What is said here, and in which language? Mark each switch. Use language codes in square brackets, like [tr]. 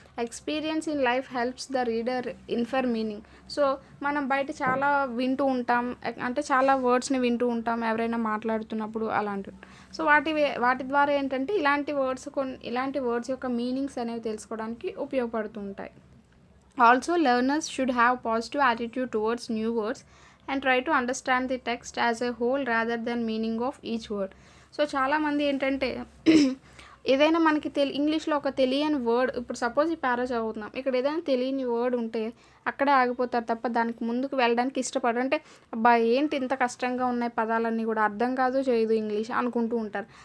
[en] Experience in life helps the reader infer meaning. [te] So మనం బయట చాలా వింటూ ఉంటాం, అంటే చాలా వర్డ్స్ని వింటూ ఉంటాం ఎవరైనా మాట్లాడుతున్నప్పుడు అలాంటివి. సో వాటి ద్వారా ఏంటంటే ఇలాంటి వర్డ్స్ యొక్క మీనింగ్స్ అనేవి తెలుసుకోవడానికి ఉపయోగపడుతూ ఉంటాయి. [en] Also learners should have positive attitude towards new words and try to understand the text as a whole rather than meaning of each word. [te] So చాలామంది ఏంటంటే ఏదైనా మనకి ఇంగ్లీష్లో ఒక తెలియని వర్డ్, ఇప్పుడు సపోజ్ ఈ పారా చదువుతున్నాం, ఇక్కడ ఏదైనా తెలియని వర్డ్ ఉంటే అక్కడే ఆగిపోతారు తప్ప దానికి ముందుకు వెళ్ళడానికి ఇష్టపడరు. అంటే అబ్బా ఏంటి ఇంత కష్టంగా ఉన్నాయి పదాలన్నీ కూడా అర్థం కాదు చేయదు ఇంగ్లీష్ అనుకుంటూ ఉంటారు.